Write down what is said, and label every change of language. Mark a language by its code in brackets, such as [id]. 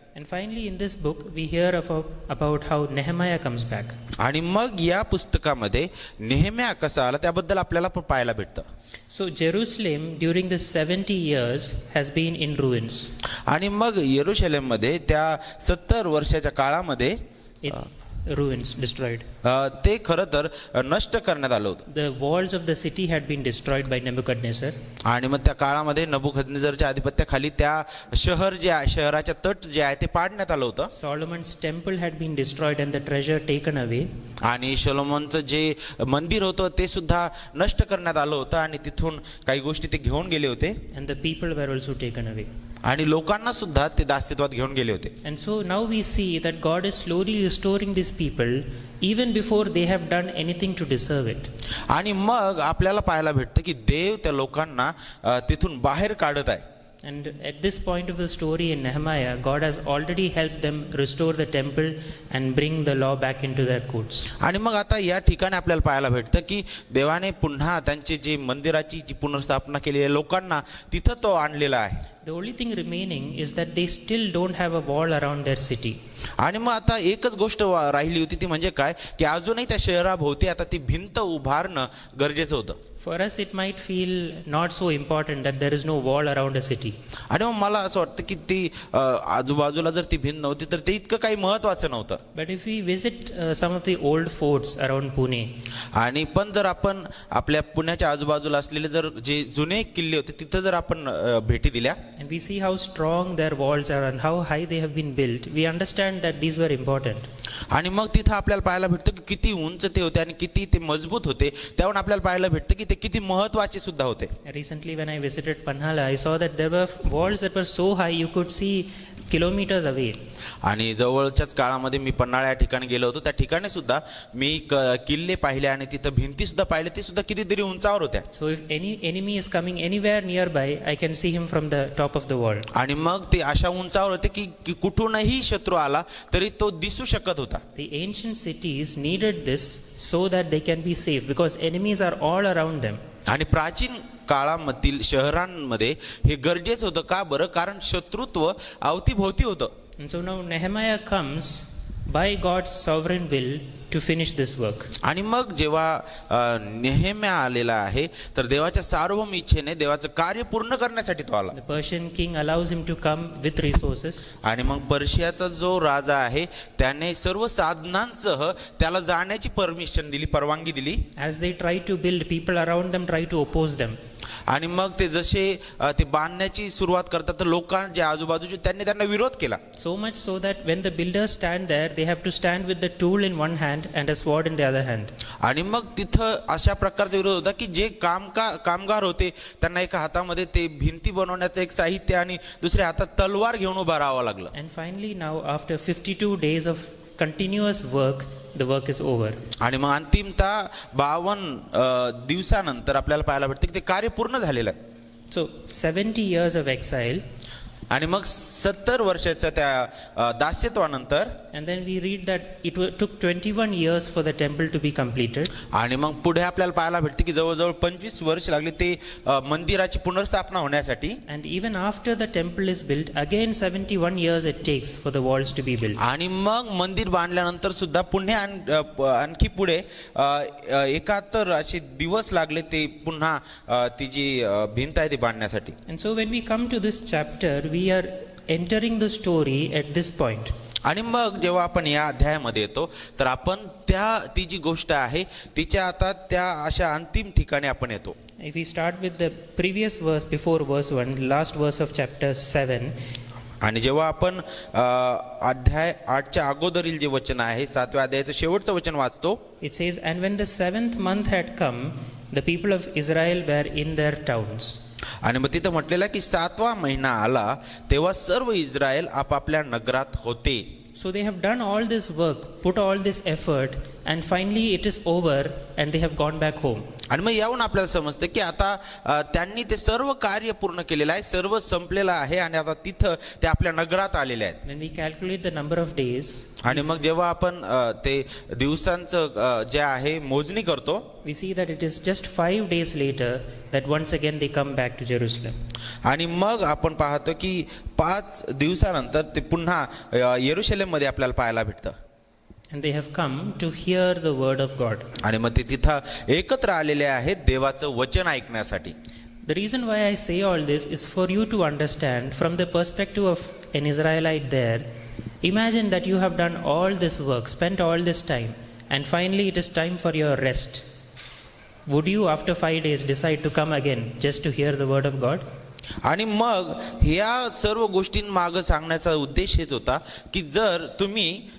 [en] And finally in this book we hear about how Nehemiah comes back. [mr] आणि मग या पुस्तकामध्ये नेहेम्या कसा आला त्याबद्दल आपल्याला पण पाहायला भेटतं. [en] So Jerusalem during the 70 years has been in ruins. [mr] आणि मग येरुशलेममध्ये त्या 70 वर्षाच्या काळामध्ये [en] It's ruins, destroyed. [mr] ते खरं तर नष्ट करण्यात आलं होतं. [en] The walls of the city had been destroyed by Nebuchadnezzar. [mr] आणि मग त्या काळामध्ये नबुकदनेझरच्या अधिपत्याखाली त्या शहराच्या तट जे आहे ते पाडण्यात आलं होतं. [en] Solomon's temple had been destroyed and the treasure taken away. [mr] आणि सोलोमनचं जे मंदिर होतं ते सुद्धा नष्ट करण्यात आलं होतं आणि तिथून काही गोष्टी ते घेऊन गेले होते [en] And the people were also taken away. [mr] आणि लोकांना सुद्धा ते दास्यत्वात घेऊन गेले होते. [en] And so now we see that God is slowly restoring these people even before they have done anything to deserve it. [mr] आणि मग आपल्याला पाहायला भेटतं की देव त्या लोकांना तिथून बाहेर काढत आहे. [en] And at this point of the story in Nehemiah, God has already helped them restore the temple and bring the law back into their courts. [mr] आणि मग आता या ठिकाणी आपल्याला पाहायला भेटतं की देवाने पुन्हा त्यांची जी मंदिराची जी पुनर्स्थापना केली आहे लोकांना तिथं तो आणलेला आहे. [en] The only thing remaining is that they still don't have a wall around their city. [mr] आणि मग आता एकच गोष्ट राहिली होती ती म्हणजे काय की अजूनही त्या शहराभोवती आता ती भिंत उभारणं गरजेचं होतं. [en] For us it might feel not so important that there is no wall around a city. [mr] आणि मग मला असं वाटतं की ती आजूबाजूला जर ती भिंत नव्हती तर ते इतकं काही महत्वाचं नव्हतं. [en] But if we visit some of the old forts around Pune, [mr] आणि पण जर आपण आपल्या पुण्याच्या आजूबाजूला असलेले जर जे जुने किल्ले होते तिथं जर आपण भेटी दिल्या [en] and we see how strong their walls are and how high they have been built, we understand that these were important. [mr] आणि मग तिथं आपल्याला पाहायला भेटतं की किती उंच ते होते आणि किती ते मजबूत होते. त्यावरून आपल्याला पाहायला भेटतं की ते किती महत्वाचे सुद्धा होते. [en] Recently when I visited Panhala, I saw that there were walls that were so high you could see kilometers away. [mr] आणि जवळच्याच काळामध्ये मी पन्हाळा या ठिकाणी गेलो होतो. त्या ठिकाणी सुद्धा मी किल्ले पाहिले आणि तिथं भिंती सुद्धा पाहिले ते सुद्धा कितीतरी उंचावर होत्या. [en] So if any enemy is coming anywhere nearby, I can see him from the top of the wall. [mr] आणि मग ते अशा उंचावर होते की कुठूनही शत्रू आला तरी तो दिसू शकत होता. [en] The ancient cities needed this so that they can be safe because enemies are all around them. [mr] आणि प्राचीन काळामधील शहरांमध्ये हे गरजेचं होतं का बरं कारण शत्रुत्व अवतीभोवती होतं. [en] And so now Nehemiah comes by God's sovereign will to finish this work. [mr] आणि मग जेव्हा नेहेम्या आलेला आहे तर देवाच्या सार्वभौम इच्छेने देवाचं कार्य पूर्ण करण्यासाठी तो आला. [en] The Persian king allows him to come with resources. [mr] आणि मग पर्शियाचा जो राजा आहे त्याने सर्व साधनांसह त्याला जाण्याची परवानगी दिली. [en] As they try to build, people around them try to oppose them. [mr] आणि मग ते जसे ते बांधण्याची सुरुवात करतात तर लोकांना जे आजूबाजूचे त्यांना विरोध केला. [en] So much so that when the builders stand there, they have to stand with the tool in one hand and a sword in the other hand. [mr] आणि मग तिथं अशा प्रकारचा विरोध होता की जे कामगार होते त्यांना एका हातामध्ये ते भिंती बनवण्याचं एक साहित्य आणि दुसऱ्या हातात तलवार घेऊन उभा राहावं लागलं. [en] And finally now after 52 days of continuous work, the work is over. [mr] आणि मग अंतिमतः 52 दिवसानंतर आपल्याला पाहायला भेटतं की ते कार्य पूर्ण झालेलं आहे. [en] So 70 years of exile. [mr] आणि मग 70 वर्षाच्या त्या दास्यत्वानंतर [en] And then we read that it took 21 years for the temple to be completed. [mr] आणि मग पुढे आपल्याला पाहायला भेटते की जवळजवळ 25 वर्ष लागली ते मंदिराची पुनर्स्थापना होण्यासाठी. [en] And even after the temple is built, again 71 years it takes for the walls to be built. [mr] आणि मग मंदिर बांधल्यानंतर सुद्धा पुन्हा आणखी पुढे 71 असे दिवस लागले ते पुन्हा ती जी भिंत आहे ती बांधण्यासाठी. [en] And so when we come to this chapter, we are entering the story at this point. [mr] आणि मग जेव्हा आपण या अध्यायामध्ये येतो तर आपण ती जी गोष्ट आहे तिच्या आता त्या अशा अंतिम ठिकाणी आपण येतो. [en] If we start with the previous verse before verse 1, last verse of chapter 7. [mr] आणि जेव्हा आपण अध्याय 8च्या अगोदरील जे वचन आहे 7व्या अध्यायाचं शेवटचं वचन वाचतो, [en] It says, And when the 7th month had come, the people of Israel were in their towns. [mr] आणि मग तिथं म्हटलेलं आहे की 7वा महिना आला तेव्हा सर्व इस्रायल आपापल्या नगरात होते. [en] So they have done all this work, put all this effort, and finally it is over and they have gone back home. [mr] आणि मग यावरून आपल्याला समजतं की आता त्यांनी ते सर्व कार्य पूर्ण केलेलं आहे, सर्व संपलेलं आहे आणि आता तिथं ते आपल्या नगरात आलेले आहेत. [en] When we calculate the number of days, [mr] आणि मग जेव्हा आपण ते दिवसांचं जे आहे मोजणी करतो, [en] we see that it is just 5 days later that once again they come back to Jerusalem. [mr] आणि मग आपण पाहतो की 5 दिवसानंतर ते पुन्हा येरुशलेममध्ये आपल्याला पाहायला भेटतं. [en] And they have come to hear the word of God. [mr] आणि मग ते तिथं एकत्र आलेले आहेत देवाचं वचन ऐकण्यासाठी. [en] The reason why I say all this is for you to understand from the perspective of an Israelite there. Imagine that you have done all this work, spent all this time, and finally it is time for your rest. Would you after 5 days decide to come again just to hear the word of God? [mr] आणि मग ह्या सर्व गोष्टींमागं सांगण्याचा उद्देश हेच होता की जर तुम्ही